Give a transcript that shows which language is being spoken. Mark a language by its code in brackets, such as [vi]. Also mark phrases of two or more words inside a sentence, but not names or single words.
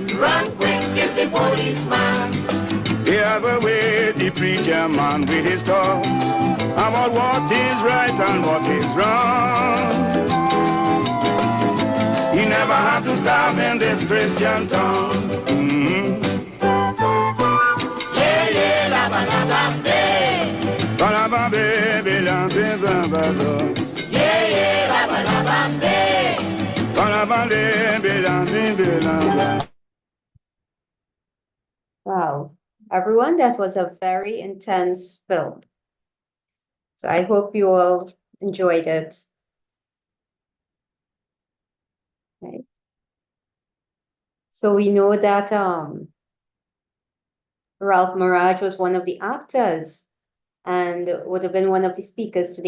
[en] Run quick if the policeman. They have a way, the preacher man with his talk about what is right and what is wrong. He never had to stop in this Christian town. Yeah, yeah, la ba la ba ba. Ba la ba ba ba la ba ba ba ba. Yeah, yeah, la ba la ba ba. Ba la ba ba ba la ba la ba. Wow, everyone, that was a very intense film. So I hope you all enjoyed it. Right. So we know that Ralph Maraj was one of the actors and would have been one of the speakers today.